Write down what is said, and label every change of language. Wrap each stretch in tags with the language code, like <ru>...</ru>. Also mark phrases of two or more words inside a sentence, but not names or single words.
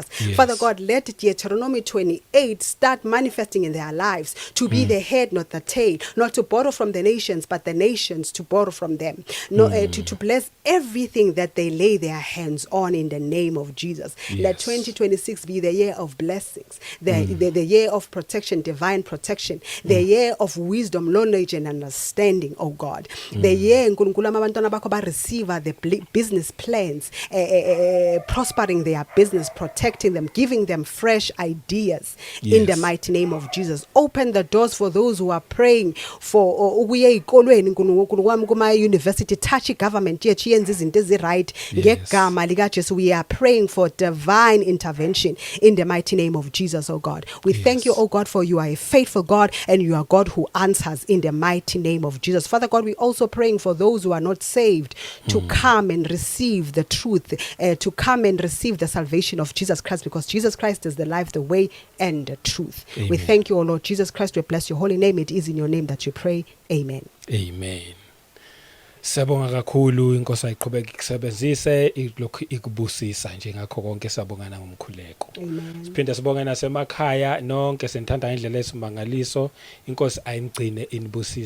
<en>Father God, let Deuteronomy 28 start manifesting in their lives, to be the head, not the tail, not to borrow from the nations, but the nations to borrow from them, to bless everything that they lay their hands on in the name of Jesus. Let 2026 be the year of blessings, the year of protection, divine protection, the year of wisdom, knowledge and understanding, oh God. The year</en> <zu>Nkulunkulu abantwana bakho ba</zu> <en>receive the business plans, prospering their business, protecting them, giving them fresh ideas in the mighty name of Jesus. Open the doors for those who are praying for</en> <zu>ukuye ezikolweni, Nkulunkulu wami, kuma</zu> <en>university, touch government</en> <zu>yethu yenze izinto ezi-right ngegama lika Jesu.</zu> <en>We are praying for divine intervention in the mighty name of Jesus, oh God. We thank you, oh God, for you are a faithful God and you are God who answers in the mighty name of Jesus. Father God, we also praying for those who are not saved to come and receive the truth, to come and receive the salvation of Jesus Christ, because Jesus Christ is the life, the way and the truth. We thank you, oh Lord Jesus Christ. We bless your holy name. It is in your name that we pray. Amen. Amen.</en> <zu>Sabonga kakhulu, inkosi ayiqhubeke ikusebenzise ilokhu ikubusisa nje, ngakho konke sabongana ngomkhuleko. Amen. Siphinde sibonge nasemakhaya nonke senithanda indlela esimangaliso, inkosi ayimgcine inibusise.</zu>